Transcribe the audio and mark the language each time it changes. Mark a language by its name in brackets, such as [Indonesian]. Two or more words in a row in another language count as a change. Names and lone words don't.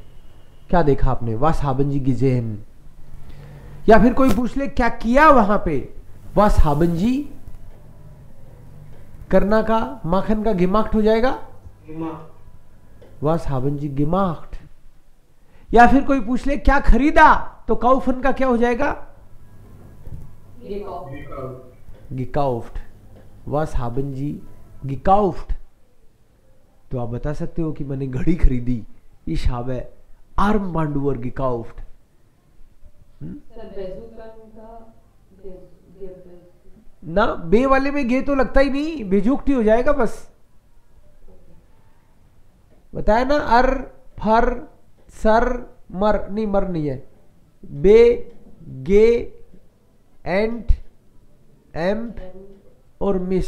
[Hindi] क्या देखा आपने, [German] Was haben Sie gesehen. [Hindi] या फिर कोई पूछ ले क्या किया वहां पे, [German] Was haben Sie, [Hindi] करना का माखन का गिमाख्ट हो जाएगा, [German] Was haben Sie gemacht. [Hindi] या फिर कोई पूछ ले क्या खरीदा, तो काउफन का क्या हो जाएगा, गिकाउफ्ट, [German] Was haben Sie gekauft. [Hindi] तो आप बता सकते हो कि मैंने घड़ी खरीदी, [German] इश habe Armbanduhr gekauft। [Hindi] ना बे वाले में गे तो लगता ही नहीं, बेजुक्ति हो जाएगा बस। बताया ना, अर फर सर मर, नहीं मर नहीं है, बे गे एंट एम और मिस।